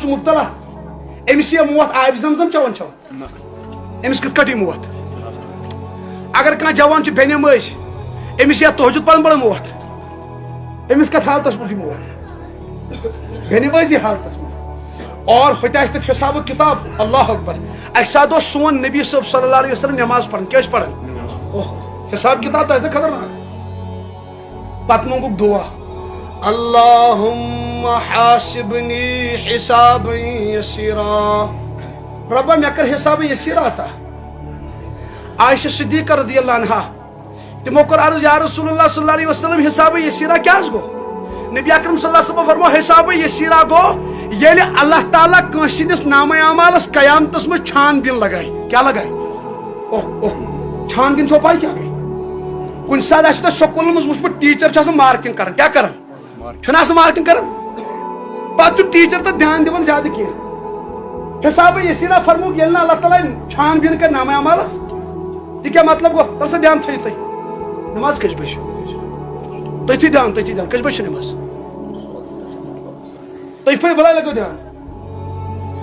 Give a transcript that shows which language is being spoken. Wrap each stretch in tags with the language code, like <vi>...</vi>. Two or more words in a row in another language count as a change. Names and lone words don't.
<ks>چھُ مبتلا أمِس یی موت آبِ زمزم چٮ۪وان أمِس کِتھ کٔٹھۍ یی موت اگر کانٛہہ جوان چھُ بے نمٲز أمِس یی تہجد پران موت أمِس کتھ حالتس منٛز یی موت بے نمٲزی حالتس منٛز اور ہوتہِ آسہِ تتہِ حساب کتاب</ks> <ar>اللہ اکبر</ar> <ks>اکہِ ساتہٕ اوس سون نبی صٲب</ks> <ar>صلی اللہ علیہ وسلم</ar> <ks>نماز پران کیٛاہ ٲسۍ پران حساب کتاب آسہِ نا خطرناک پتہٕ منٛگُکھ دعا</ks> <ar>اللہم حاسبنی حسابا یسیرا</ar> <ks>ربا مےٚ کر</ks> <ar>حساب یسیرا</ar> <ks>عطا عائشہ صدیقہ</ks> <ar>رضی اللہ عنہا</ar> <ks>تمو کور عرض</ks> <ar>یا رسول اللہ صلی اللہ علیہ وسلم حساب یسیرا</ar> <ks>کیٛاہ حظ گوٚو نبی اکرم</ks> <ar>صلی اللہ علیہ وسلم</ar> <ks>فرمو</ks> <ar>حساب یسیرا</ar> <ks>گوٚو ییٚلہِ اللہ تعالیٰ کٲنٛسہِ سٕنٛدِس نامہ اعمالس قیامتس منٛز چھان بین لگایہِ کیٛاہ لگایہِ چھان بین چھو پاے کیٛاہ گٔے کُنہِ ساتہٕ آسہِ تۄہہِ سکوٗلن منٛز وٕچھمُت ٹیٖچر چھُ آسان مارکِنگ کران کیٛاہ کران چھُنہ آسان مارکِنگ کران پتہٕ چھُ ٹیٖچر تتھ دھیان دِوان زیادٕ کینٛہہ</ks> <ar>حساب یسیرا</ar> <ks>فرموک ییٚلہِ نہٕ اللہ تعالیٰ چھان بین کرِ نامہ اعمالس تہِ کیٛاہ مطلب گوٚو تل سا دھیان تھٲیِو تُہۍ نماز کٔژِ بجہِ تٔتھی دھیان کٔژِ بجہِ چھِ نماز تُہۍ بلاے لگٲیِو دھیان</ks>